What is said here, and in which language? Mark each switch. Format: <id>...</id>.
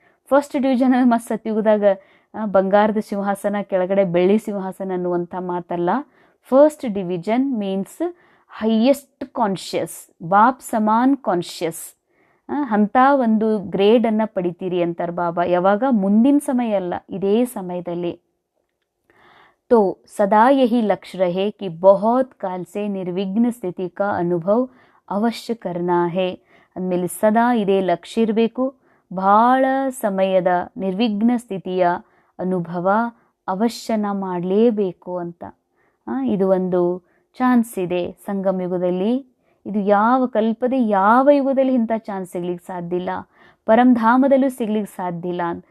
<kn>First division ಮತ್ತು ಸತ್ಯುಗದಾಗ ಬಂಗಾರದ ಸಿಂಹಾಸನ ಕೆಳಗಡೆ ಬೆಳ್ಳಿ ಸಿಂಹಾಸನ ಅನ್ನುವಂಥ ಮಾತಲ್ಲ. First division means highest conscious, Baap ಸಮಾನ್ ಕಾನ್ಷಿಯಸ್, ಅಂಥ ಒಂದು ಗ್ರೇಡನ್ನು ಪಡಿತೀರಿ ಅಂತಾರೆ ಬಾಬಾ. ಯಾವಾಗ? ಮುಂದಿನ ಸಮಯ ಅಲ್ಲ, ಇದೇ ಸಮಯದಲ್ಲಿ.</kn> <hi>तो सदा यही लक्ष्य रहे कि बहुत काल से निर्विघ्न स्थिति का अनुभव अवश्य करना है.</hi> <kn>ಅಂದಮೇಲೆ ಸದಾ ಇದೇ ಲಕ್ಷ್ಯ ಇರಬೇಕು, ಭಾಳ ಸಮಯದ ನಿರ್ವಿಘ್ನ ಸ್ಥಿತಿಯ ಅನುಭವ ಅವಶ್ಯನ ಮಾಡಲೇಬೇಕು ಅಂತ. ಇದು ಒಂದು ಚಾನ್ಸ್ ಇದೆ ಸಂಗಮ ಯುಗದಲ್ಲಿ. ಇದು ಯಾವ ಕಲ್ಪದೆ ಯಾವ ಯುಗದಲ್ಲಿ ಇಂಥ ಚಾನ್ಸ್ ಸಿಗ್ಲಿಕ್ಕೆ ಸಾಧ್ಯ ಇಲ್ಲ, ಪರಂಧಾಮದಲ್ಲೂ ಸಿಗ್ಲಿಕ್ಕೆ ಸಾಧ್ಯ ಇಲ್ಲ.</kn>